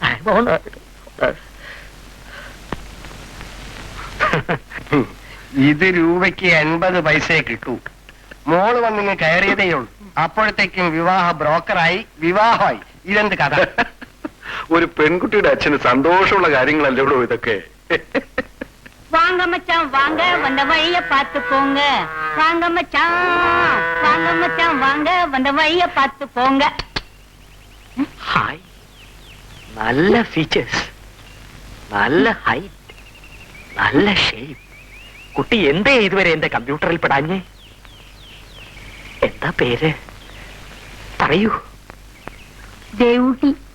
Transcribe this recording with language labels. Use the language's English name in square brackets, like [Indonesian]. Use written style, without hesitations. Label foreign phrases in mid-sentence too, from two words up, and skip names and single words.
[Malayalam] ഇത് രൂപയ്ക്ക് 80 പൈസയെ കിട്ടൂ. മോള് വന്നിങ്ങ് കയറിയതേ ഉള്ളൂ, അപ്പോഴത്തേക്കും വിവാഹ ബ്രോക്കറായി, വിവാഹമായി. ഇതെന്ത് കഥ? ഒരു പെൺകുട്ടിയുടെ അച്ഛന് സന്തോഷമുള്ള കാര്യങ്ങളല്ലോ ഇതൊക്കെ. [Tamil] வாங்க மச்சான் வாங்க வந்த வழிய பார்த்து போங்க. வாங்க மச்சான் வாங்க வந்த வழிய பார்த்து போங்க. [Malayalam] ഹായ്, നല്ല ഫീച്ചേഴ്സ്, നല്ല ഹൈറ്റ്, നല്ല ഷേപ്പ്. കുട്ടി എന്തേ ഇതുവരെ എന്റെ കമ്പ്യൂട്ടറിൽ പെടാഞ്ഞേ? എന്താ പേര് പറയൂ. ദേവൂട്ടി.